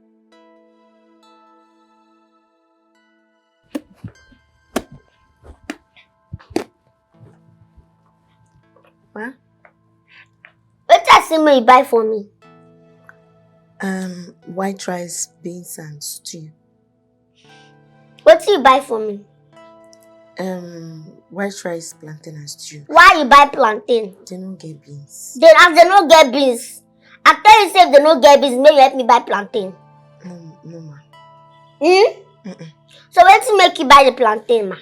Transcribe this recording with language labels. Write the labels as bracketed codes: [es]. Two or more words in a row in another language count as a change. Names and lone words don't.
[pcm] What? What that thing you buy for me? White rice, beans and stew. What you buy for me? White rice, plantain and stew. Why you buy plantain? They don't get beans. Then as they don't get beans, I tell you say if they don't get beans, maybe help me buy plantain. No ma. So what you make you buy the plantain, ma?